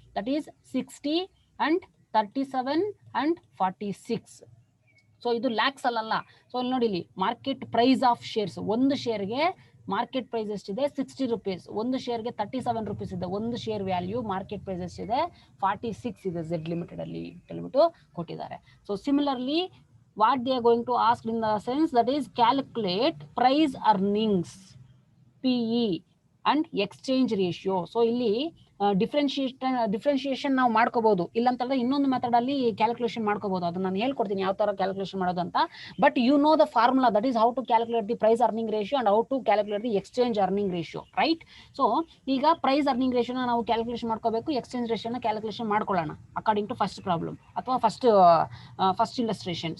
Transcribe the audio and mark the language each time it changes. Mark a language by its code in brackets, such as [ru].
[en] That is 60 and 37 and 46. So [kn] ಇದು ಲ್ಯಾಕ್ಸ್ ಅಲ್ಲ. So ಇಲ್ಲಿ ನೋಡಿ, ಇಲ್ಲಿ ಮಾರ್ಕೆಟ್ ಪ್ರೈಸ್ ಆಫ್ ಶೇರ್ಸ್, ಒಂದು ಶೇರ್ಗೆ ಮಾರ್ಕೆಟ್ ಪ್ರೈಸ್ ಎಷ್ಟಿದೆ 60 rupees, ಒಂದು ಶೇರ್ಗೆ 37 rupees ಇದೆ. ಒಂದು ಶೇರ್ ವ್ಯಾಲ್ಯೂ ಮಾರ್ಕೆಟ್ ಪ್ರೈಸ್ ಎಷ್ಟಿದೆ 46 ಇದೆ ಝೆಡ್ ಲಿಮಿಟೆಡ್ ಅಲ್ಲಿ ಹೇಳ್ಬಿಟ್ಟು ಕೊಟ್ಟಿದ್ದಾರೆ. [en] So similarly what they are going to ask in the sense that is calculate price earnings, PE and exchange ratio. [kn] So ಇಲ್ಲಿ ಡಿಫ್ರೆನ್ಶಿಯೇಷನ್ ನಾವು ಮಾಡ್ಕೋಬಹುದು, ಇಲ್ಲಂತಂದ್ರೆ ಇನ್ನೊಂದು ಮೆಥಡ್ ಅಲ್ಲಿ ಕ್ಯಾಲ್ಕುಲೇಷನ್ ಮಾಡ್ಕೋಬಹುದು. ಅದನ್ನ ನಾನು ಹೇಳ್ಕೊಡ್ತೀನಿ ಯಾವ ತರ ಕ್ಯಾಲ್ಕುಲೇಷನ್ ಮಾಡೋದು ಅಂತ. [en] But you know the formula, that is how to calculate the price earning ratio and how to calculate the exchange earning ratio, right? [kn] So ಈಗ ಪ್ರೈಸ್ ಅರ್ನಿಂಗ್ ರೇಷಿಯೋನ ನಾವು ಕ್ಯಾಲ್ಕುಲೇಷನ್ ಮಾಡ್ಕೋಬೇಕು, ಎಕ್ಸ್ಚೇಂಜ್ ರೇಷಿಯೋನ ಕ್ಯಾಲ್ಕುಲೇಷನ್ ಮಾಡ್ಕೊಳ್ಳೋಣ [en] according to first problem [kn] ಅಥವಾ first illustration.